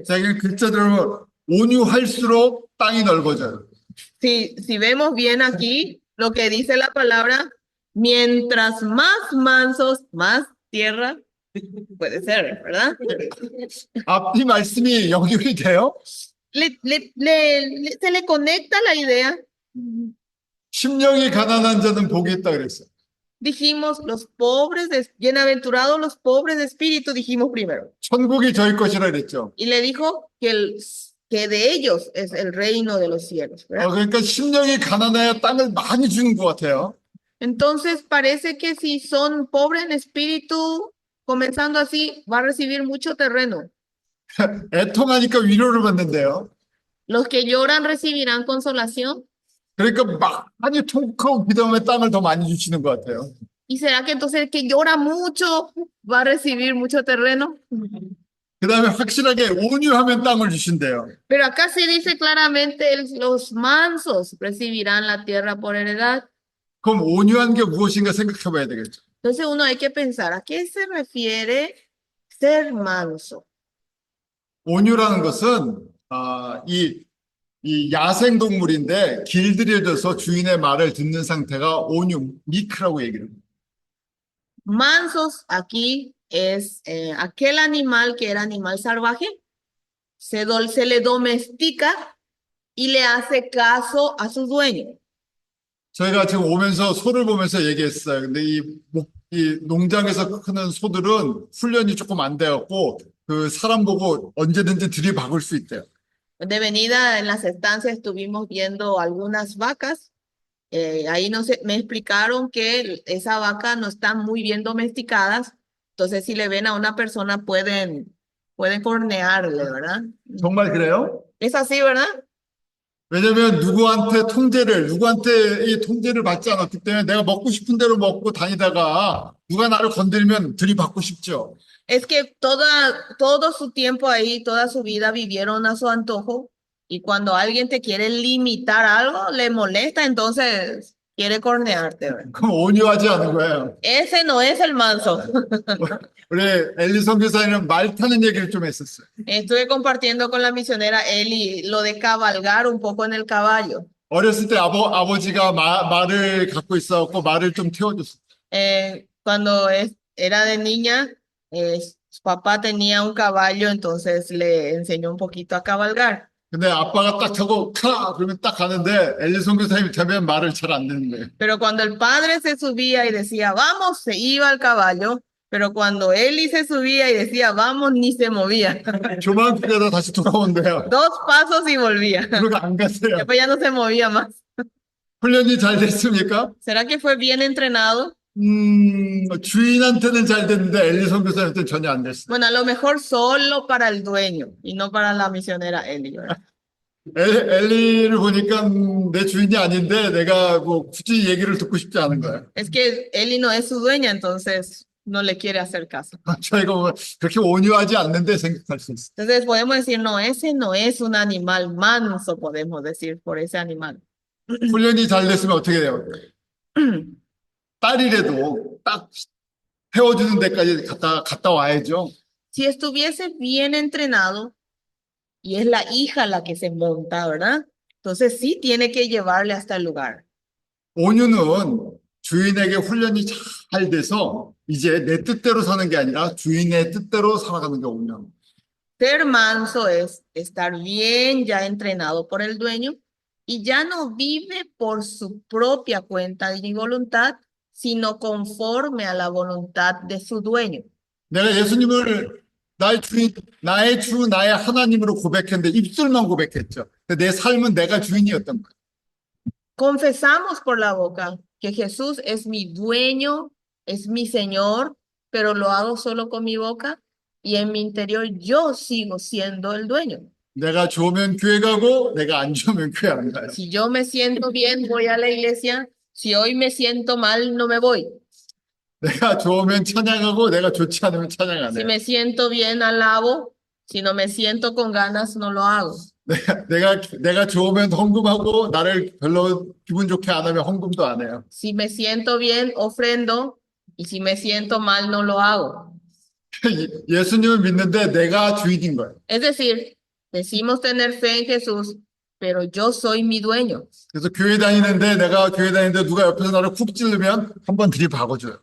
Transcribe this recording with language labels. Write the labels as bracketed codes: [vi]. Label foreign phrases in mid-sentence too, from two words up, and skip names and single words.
[ko] 자기 글자대로 온유할수록 땅이 넓어져요. [es] Si vemos bien aquí, lo que dice la palabra, mientras más mansos, más tierra, puede ser, ¿verdad? [ko] 앞이 말씀이 연결이 돼요? [es] Se le conecta la idea. [ko] 심령이 가난한 자는 복이 있다 그랬어요. [es] Dijimos, bienaventurados los pobres de espíritu, dijimos primero. [ko] 천국이 저희 것이라 그랬죠. [es] Y le dijo que de ellos es el reino de los cielos, ¿verdad? [ko] 그러니까 심령이 가난해야 땅을 많이 주는 것 같아요. [es] Entonces parece que si son pobres en espíritu, comenzando así, va a recibir mucho terreno. [ko] 애통하니까 위로를 받는데요. [es] Los que lloran recibirán consolación. [ko] 그러니까 많이 통곡하고 기도하면 땅을 더 많이 주시는 것 같아요. [es] ¿Y será que entonces el que llora mucho va a recibir mucho terreno? [ko] 그 다음에 확실하게 온유하면 땅을 주신대요. [es] Pero acá se dice claramente, los mansos recibirán la tierra por heredad. [ko] 그럼 온유한 게 무엇인가 생각해 봐야 되겠죠. [es] Entonces uno hay que pensar, ¿a qué se refiere ser manso? [ko] 온유라는 것은 이 야생 동물인데 길들여져서 주인의 말을 듣는 상태가 온유, 미크라고 얘기를 합니다. [es] Mansos aquí es aquel animal que era animal salvaje, se le domestica y le hace caso a su dueño. [ko] 저희가 지금 오면서 소를 보면서 얘기했어요. 근데 이 농장에서 크는 소들은 훈련이 조금 안 되었고 그 사람 보고 언제든지 들이박을 수 있대요. [es] De venida en las estancias estuvimos viendo algunas vacas. Ahí me explicaron que esa vaca no están muy bien domesticadas. Entonces, si le ven a una persona, pueden cornearle, ¿verdad? [ko] 정말 그래요? [es] Es así, ¿verdad? [ko] 왜냐면 누구한테 이 통제를 받지 않았기 때문에 내가 먹고 싶은 대로 먹고 다니다가 누가 나를 건드리면 들이받고 싶죠. [es] Es que todo su tiempo ahí, toda su vida vivieron a su antojo. Y cuando alguien te quiere limitar algo, le molesta, entonces quiere cornearte, ¿verdad? [ko] 그럼 온유하지 않은 거예요. [es] Ese no es el manso. [ko] 우리 엘리 선교사님은 말 타는 얘기를 좀 했었어요. [es] Estuve compartiendo con la misionera Eli lo de cabalgar un poco en el caballo. [ko] 어렸을 때 아버지가 말을 갖고 있어갖고 말을 좀 태워줬어요. [es] Era de niña, su papá tenía un caballo, entonces le enseñó un poquito a cabalgar. [ko] 근데 아빠가 딱 타고 카 그러면 딱 가는데 엘리송 교사님이 되면 말을 잘 안 듣는 거예요. [es] Pero cuando el padre se subía y decía, vamos, se iba al caballo, pero cuando Eli se subía y decía, vamos, ni se movía. [ko] 조만 크게다 다시 돌아온대요. [es] 2 pasos y volvía. [ko] 그러고 안 갔어요. [es] Después ya no se movía más. [ko] 훈련이 잘 됐습니까? [es] ¿Será que fue bien entrenado? [ko] 주인한테는 잘 됐는데 엘리송 교사님한테는 전혀 안 됐어요. [es] Bueno, a lo mejor solo para el dueño y no para la misionera Eli, ¿verdad? [ko] 엘리를 보니까 내 주인이 아닌데 내가 뭐 굳이 얘기를 듣고 싶지 않은 거예요. [es] Es que Eli no es su dueña, entonces no le quiere hacer caso. [ko] 저희가 보면 그렇게 온유하지 않는데 생각할 수 있어요. [es] Entonces podemos decir, no, ese no es un animal manso, podemos decir, por ese animal. [ko] 훈련이 잘 됐으면 어떻게 돼요? 딸이라도 딱 태워주는 데까지 갔다 와야죠. [es] Si estuviese bien entrenado y es la hija la que se monta, ¿verdad? Entonces sí tiene que llevarle hasta el lugar. [ko] 온유는 주인에게 훈련이 잘 돼서 이제 내 뜻대로 사는 게 아니라 주인의 뜻대로 살아가는 게 온유합니다. [es] Ser manso es estar bien ya entrenado por el dueño y ya no vive por su propia cuenta y voluntad, sino conforme a la voluntad de su dueño. [ko] 내가 예수님을 나의 주인, 나의 주, 나의 하나님으로 고백했는데 입술만 고백했죠. 근데 내 삶은 내가 주인이었던 거예요. [es] Confesamos por la boca que Jesús es mi dueño, es mi Señor, pero lo hago solo con mi boca y en mi interior yo sigo siendo el dueño. [ko] 내가 좋으면 교회 가고 내가 안 좋으면 교회 안 가요. [es] Si yo me siento bien, voy a la iglesia. Si hoy me siento mal, no me voy. [ko] 내가 좋으면 찬양하고 내가 좋지 않으면 찬양 안 [es] Si [ko] 해요. [es] me siento bien, alabo. Si no me siento con ganas, no lo hago. [ko] 내가 좋으면 헌금하고 나를 별로 기분 좋게 안 하면 헌금도 안 해요. [es] Si me siento bien, ofrendo. Y si me siento mal, no lo hago. [ko] 예수님을 믿는데 내가 주인인 거예요. [es] Es decir, decimos tener fe en Jesús, pero yo soy mi dueño. [ko] 그래서 내가 교회 다니는데 누가 옆에서 나를 쿡 찌르면 한번 들이박아줘요.